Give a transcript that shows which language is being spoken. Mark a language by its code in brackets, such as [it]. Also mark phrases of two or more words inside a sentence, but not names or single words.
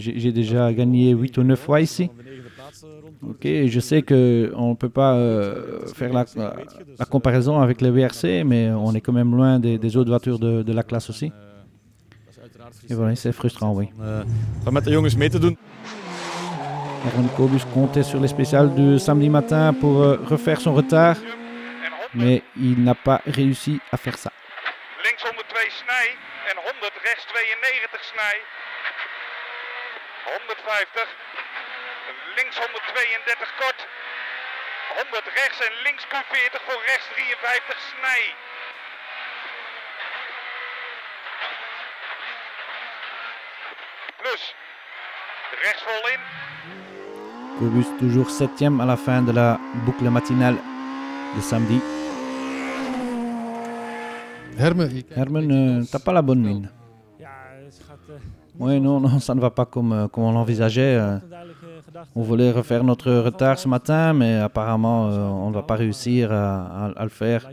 [fr] J'ai déjà gagné 8 ou 9 fois ici. Ok, je sais qu'on ne peut pas faire la comparaison avec le WRC, mais on est quand même loin des autres voitures de la classe aussi. Et voilà, c'est frustrant, oui. Aaron Kobus comptait sur les spéciales du samedi matin pour refaire son retard, mais il n'a pas réussi à faire ça. [nl] Links 102 Snij en 100 rechts 92 Snij. 150. Links 132 kort. 100 rechts en links Q40 voor rechts 53 Snij. Plus. Rechts vol in. [fr] Kobus toujours 7e à la fin de la boucle matinale de samedi. Herman, t'as pas la bonne mine. Oui, non, ça ne va pas comme on l'envisageait. On voulait refaire notre retard ce matin, mais apparemment, on ne va pas réussir à le faire.